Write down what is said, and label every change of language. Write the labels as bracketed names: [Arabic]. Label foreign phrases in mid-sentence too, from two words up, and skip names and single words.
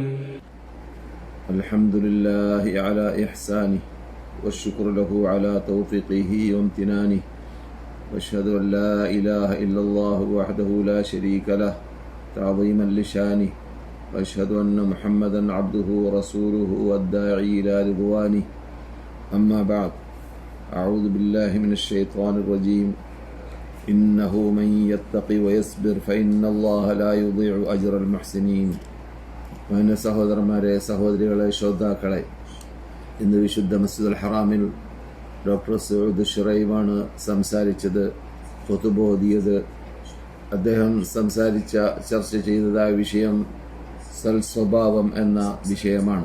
[Arabic] الحمد لله على إحسانه والشكر له على توفيقه وامتنانه وأشهد أن لا إله إلا الله وحده لا شريك له تعظيما لشانه وأشهد أن محمدا عبده ورسوله والداعي إلى رضوانه. أما بعد، أعوذ بالله من الشيطان الرجيم. إنه من يتقي ويصبر فإن الله لا يضيع أجر المحسنين. [Malayalam] മാന്യ സഹോദരന്മാരെ, സഹോദരികളെ, ശ്രോതാക്കളെ, ഇന്ന് വിശുദ്ധ മസ്ജിദുൽ ഹറാമിൽ ഡോക്ടർ സഊദ് ഷുറൈമാണ് സംസാരിച്ചത്, ഖുതുബ ഓതിയത്. അദ്ദേഹം ചർച്ച ചെയ്തതായ വിഷയം സൽസ്വഭാവം എന്ന വിഷയമാണ്.